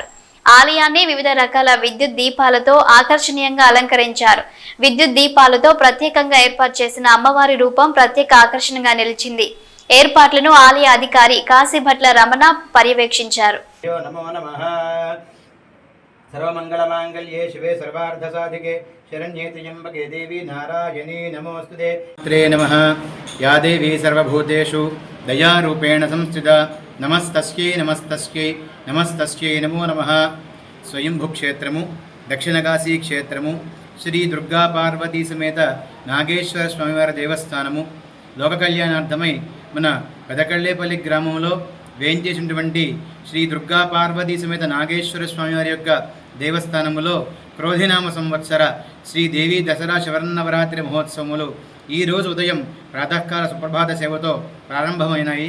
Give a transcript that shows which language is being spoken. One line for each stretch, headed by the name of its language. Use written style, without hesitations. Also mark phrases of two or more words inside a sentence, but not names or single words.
Telugu: ఆలయాన్ని వివిధ రకాల విద్యుత్ దీపాలతో ఆకర్షణీయంగా అలంకరించారు. విద్యుత్ దీపాలతో ప్రత్యేకంగా ఏర్పాటు చేసిన అమ్మవారి రూపం ప్రత్యేక ఆకర్షణగా నిలిచింది. ఏర్పాట్లను ఆలయ అధికారి కాశీభట్ల రమణ పర్యవేక్షించారు.
Sanskrit: सर्वमङ्गलमाङ्गल्ये शिवे सर्वार्धसाधिके शरण्ये त्र्यम्बके देवी नारायणी नमोऽस्तुते। त्रे नमः। या देवी सर्वभूतेषु दयारूपेण संस्थिता नमस्तस्यै नमस्तस्यै नमस्तस्यै नमो नमः।
Telugu: स्वयंभुक्षेत्रము దక్షిణకాశీ క్షేత్రము శ్రీ దుర్గా పార్వతీ సమేత నాగేశ్వర స్వామివారి దేవస్థానము లోక కళ్యాణార్థమై మన పెదకళ్ళేపల్లి గ్రామంలో వేయించేసినటువంటి శ్రీ దుర్గా పార్వతీ సమేత నాగేశ్వర స్వామివారి యొక్క దేవస్థానములో క్రోధినామ సంవత్సర శ్రీదేవి దసరా శరన్నవరాత్రి మహోత్సవములు ఈరోజు ఉదయం ప్రాతకాల సుప్రభాత సేవతో ప్రారంభమైనాయి.